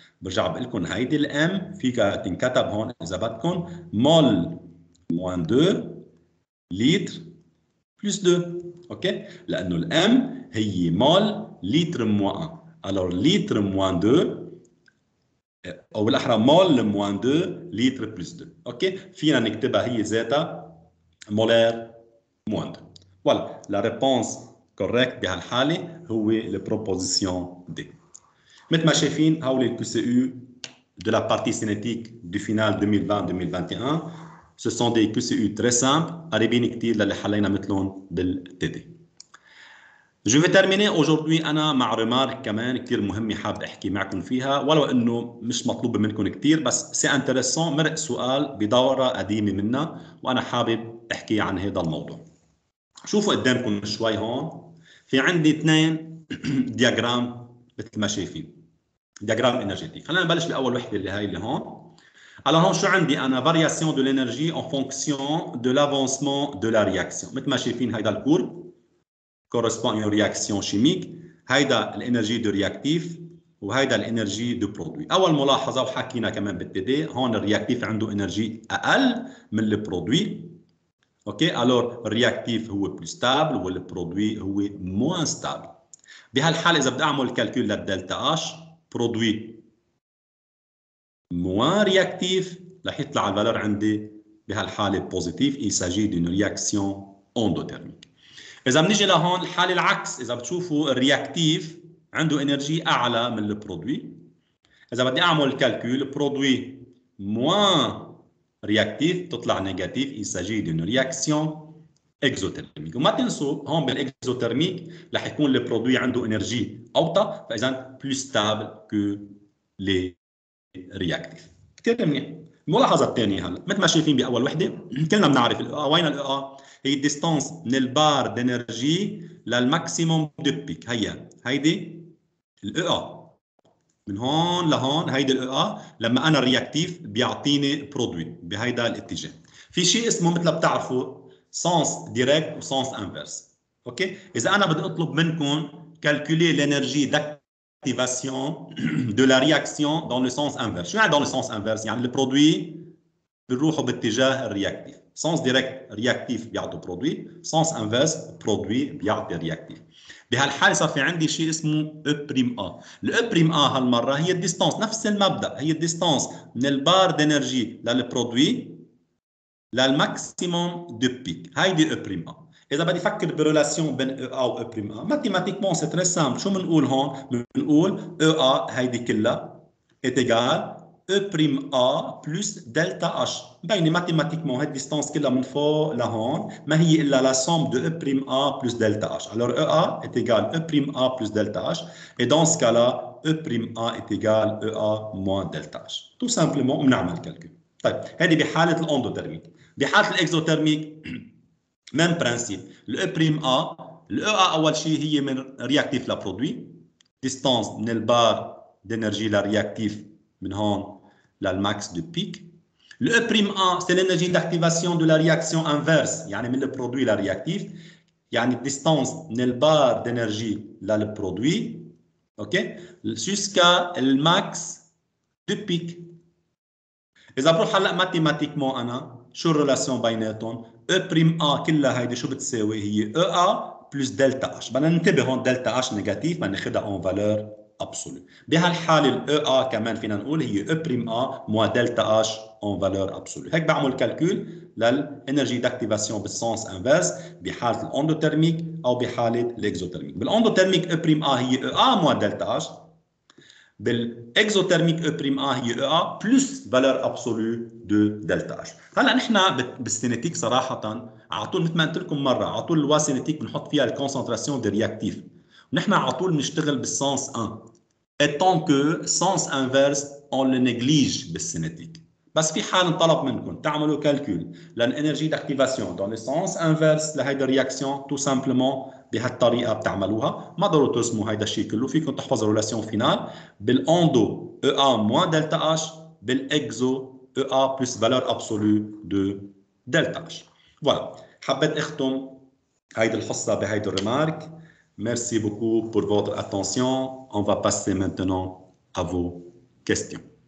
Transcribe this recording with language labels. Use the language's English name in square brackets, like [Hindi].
[Arabic] برجع بقول لكم هيدي الام فيها تنكتب هون اذا بدكم مول [French] moins 2 litre plus 2 [Arabic] اوكي لانه الام هي مول [French] litre moins 1 alors litre moins 2 [Arabic] او بالاحرى مول moins 2 litre plus 2 اوكي فينا نكتبها هي ذاتها مولار moins 2. [French] فوالا لا ريبونس كوريكت بهالحاله هو البروبوزيسيون دي. [Arabic] مثل ما شايفين هول [French] الكيو سي يو de la partie cinétique du final 2020-2021. Ce sont des QCU très simples, [Arabic] قريبين كتير للي حلينا مثلهم بالتدي. [French] Je vais terminer aujourd'hui [Arabic] أنا مع ريمارك كمان كتير مهمة حاب أحكي معكم فيها ولو إنه مش مطلوب منكم كتير بس سي انتريسون مرق سؤال بدورة قديمة منا وأنا حابب أحكي عن هذا الموضوع. شوفوا قدامكم شوي هون في عندي اثنين دياجرام مثل ما شايفين دياجرام انرجيتيك. خلينا نبلش بأول وحدة اللي هاي اللي هون. [French] Alors, [Arabic] هون شو عندي أنا [French] variation de l'énergie en fonction de l'avancement de la réaction. [Arabic] مثل ما شايفين هيدا [French] الكور correspond à une réaction chimique. هيدا الانرجي دو رياكتيف وهيدا الانرجي دو برودوي. [Arabic] أول ملاحظة وحكينا كمان بالتدي هون الرياكتيف عنده انرجي أقل من البرودوي. [French] اوكي alors الرياكتيف هو بلو ستابل والبرودوي هو موان ستابل. [Arabic] بهالحالة إذا بدي أعمل كالكول للدلتا H برودوي [French] moins réactif [Arabic] رح يطلع الفالور عندي بهالحاله بوزيتيف. [French] il s'agit d'une réaction endothermique. [Arabic] اذا بنيجي لهون الحاله العكس اذا بتشوفوا الرياكتيف عنده انرجي اعلى من البرودوي. اذا بدي اعمل كالكول برودوي moins réactif تطلع نيجاتيف. [French] il s'agit d'une réaction exothermique. [Arabic] وما تنسوا هون بالاكزوثيرميك رح يكون البرودوي عنده انرجي اوطى فاذا [French] plus stable que les [Arabic] رياكتيف. كثير منيح. الملاحظه الثانيه هلا مثل ما شايفين باول وحده كلنا بنعرف الاو وين الاو هي الديستانس من البار دانرجي للماكسيموم دو بيك. هيدي الاو من هون لهون هيدي الاو لما انا الرياكتيف بيعطيني برودوي بهيدا الاتجاه. في شيء اسمه مثل بتعرفوا سانس ديريكت وسانس انفيرس. اوكي اذا انا بدي اطلب منكم [French] calculer l'énergie d'activation de la réaction dans le sens inverse. [Arabic] شو يعني [French] dans le sens inverse؟ [Arabic] يعني البرودوي بنروحوا باتجاه الرياكتيف. [French] sens direct رياكتيف بيعطي برودوي، sens inverse برودوي بيعطي رياكتيف. [Arabic] بهالحاله صار في عندي شيء اسمه E بريم A. الأ بريم A هالمره هي الديستانس، نفس المبدا، هي الديستانس من البار دينرجي للبرودوي للماكسيموم دو بيك. هيدي E بريم A. إذا بدي أفكر بريلاسيون بين E A و E بريم A، ماتيماتيكمون سي تري سامبل. شو بنقول هون؟ بنقول [French] E A هيدي كلها est égal E prime A plus delta H. [Arabic] مبينة ماتيماتيكمون هي الديستانس كلها من فوق لهون ما هي إلا [French] la somme de E prime A plus delta H. Alors E A est égal E prime A plus delta H. Et dans ce cas-là, E prime A est égal E A moins delta H. Tout simplement [Arabic] بنعمل [French] calcul. [Arabic] طيب هذه بحالة الاندوثيرميك. [French] بحالة الاكزوثيرميك même principe. Le E prime A, le E A [Arabic] أول شيء هي من رياكتيف لبرودوي. [French] distance من البار d'énergie la réactif من هون للماكس دو بيك. Le E prime A, c'est l'énergie d'activation de la réaction inverse, [Arabic] يعني من البرودوي للرياكتيف. [French] يعني distance من البار d'énergie للبرودوي. اوكي؟ jusqu'à الماكس دو بيك. [Arabic] إذا بروح هلا ماتيماتيكمون أنا شو الريلاسيون بيناتهم؟ E prime A كلها هيدي شو بتساوي؟ هي E A plus delta H. بدنا ننتبه هون delta H نيجاتيف بدنا ناخذها اون فالور ابسولو. بهالحاله ال E A كمان فينا نقول هي E prime A moins delta H اون فالور ابسولو. هيك بعمل كالكول للانرجي داكتيفاسيون بالسونس انفيرس بحاله الاندوثيرميك او بحاله الاكزوثيرميك. بالاندوثيرميك E prime A هي E A moins delta H. بالاكزوثيرميك E prime A هي E A plus فالور ابسولو دو دلتا H. هلا نحن بالسينيتيك صراحه على طول مثل ما قلت لكم مره على طول الوا سينيتيك بنحط فيها الكونسنتراسيون دي رياكتيف. ونحن على طول بنشتغل بالسنس 1. [French] étant que sens inverse on le néglige [Arabic] بالسينيتيك. بس في حال انطلب منكم تعملوا كالكول للانرجي داكتيفاسيون دون السنس انفيرس لهيدا الرياكسيون تو سامبلومون بهالطريقه بتعملوها. ما ضروري ترسموا هيدا الشيء كله، فيكم تحفظوا الريلاسيون فينال بالاندو E A moins delta H بالاكزو E A plus [French] valeur absolue de delta H. Voilà. [Arabic] حبيت اختم هيدي الحصه بهيدي الريمارك. [French] Merci beaucoup pour votre attention. On va passer maintenant à vos questions.